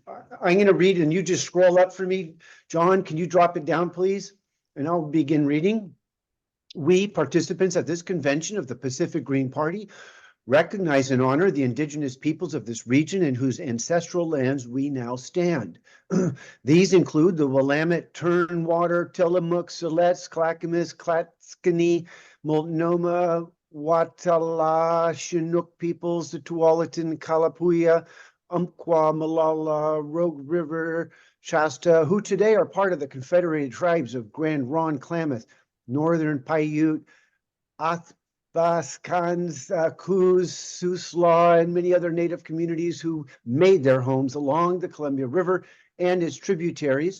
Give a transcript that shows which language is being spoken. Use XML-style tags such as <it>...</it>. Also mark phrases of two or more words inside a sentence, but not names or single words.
<en>I'm going to read and you just scroll up for me. John, can you drop it down, please? And I'll begin reading. We, participants at this convention of the Pacific Green Party, recognize and honor the indigenous peoples of this region in whose ancestral lands we now stand. These include the Willamette, Turnwater, Tillamook, Siletz, Clackamas, Clatskanie, Multnomah, Watala, Chinook peoples, the Tualatin, Kalapuya, Umpqua, Malala, Rogue River, Shasta, who today are part of the Confederated Tribes of Grand Ronde, Klamath, Northern Paiute, Athapascans, Coos, Siuslaw, and many other native communities who made their homes along the Columbia River and its tributaries.</en>